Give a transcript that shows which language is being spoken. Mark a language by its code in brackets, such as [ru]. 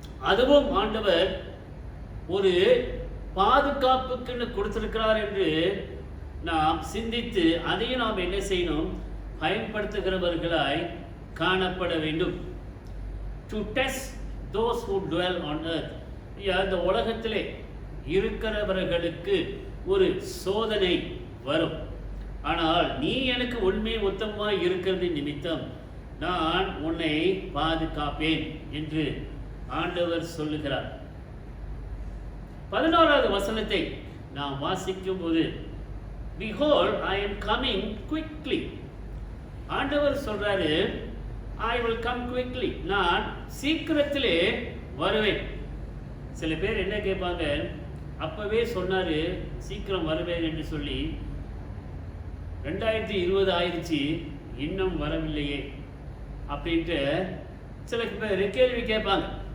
[ta] அதுவும் ஆண்டவர் ஒரு பாதுகாப்புக்குன்னு கொடுத்திருக்கிறார் என்று நாம் சிந்தித்து அதையும் நாம் என்ன செய்யணும், பயன்படுத்துகிறவர்களாய் காணப்பட வேண்டும். [en] To test those who dwell on earth. [ta] இந்த உலகத்திலே இருக்கிறவர்களுக்கு ஒரு சோதனை வரும். ஆனால் நீ எனக்கு உண்மை உத்தமமாய் இருக்கிறது நிமித்தம் நான் உன்னை பாதுகாப்பேன் என்று ஆண்டவர் சொல்லுகிறார். 11வது வசனத்தை நாம் வாசிக்கும் போது, [en] behold I am coming quickly. [ta] ஆண்டவர் சொல்றாரு, [en] I will come quickly. [ta] நான் சீக்கிரத்திலே வருவேன். சில பேர் என்ன கேட்பாங்க, அப்பவே சொன்னாரு சீக்கிரம் வருவேன் என்று சொல்லி, 2020 ஆயிடுச்சு இன்னும் வரவில்லையே அப்படின்ட்டு சில பேர் கேள்வி கேட்பாங்க.